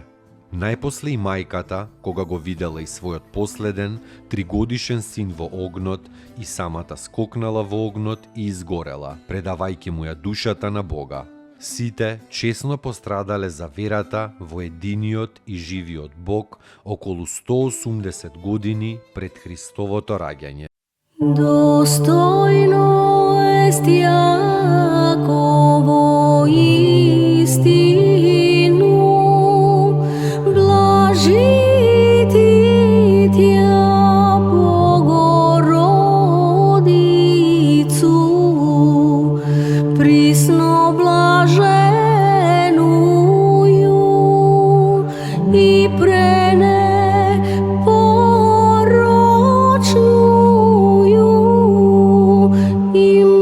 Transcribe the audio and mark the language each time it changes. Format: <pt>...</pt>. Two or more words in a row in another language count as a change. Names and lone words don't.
<mk>Најпосле и мајката, кога го видела и својот последен, 3-годишен син во огнот, и самата скокнала во огнот и изгорела, предавајќи му ја душата на Бога. Сите чесно пострадале за верата во единиот и живиот Бог околу 180 години пред Христовото раѓање.</mk> <cu>Достойно ест Јаково истину, блажити Тја Богородицу, присно блаженују и пренепорочнују и</cu>